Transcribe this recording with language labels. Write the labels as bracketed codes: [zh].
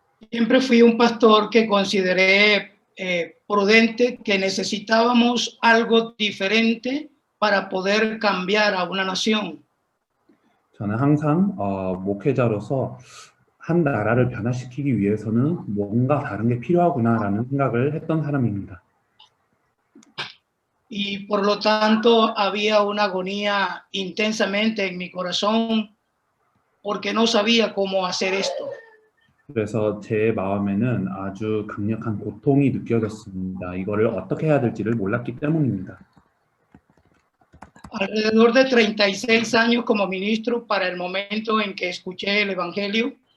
[es] Siempre fui un pastor que consideré prudente que necesitábamos algo diferente para poder cambiar a una nación. [ko] 저는 항상 목회자로서 한 나라를 변화시키기 위해서는 뭔가 다른 게 필요하구나라는 생각을 했던 사람입니다. [es] Y por lo tanto había una agonía intensamente en mi corazón porque no sabía cómo hacer esto. [ko] 그래서 제 마음에는 아주 강력한 고통이 느껴졌습니다. 이거를 어떻게 해야 될지를 몰랐기 때문입니다. [es] Alrededor de 36 años como ministro para el momento en que escuché el Evangelio.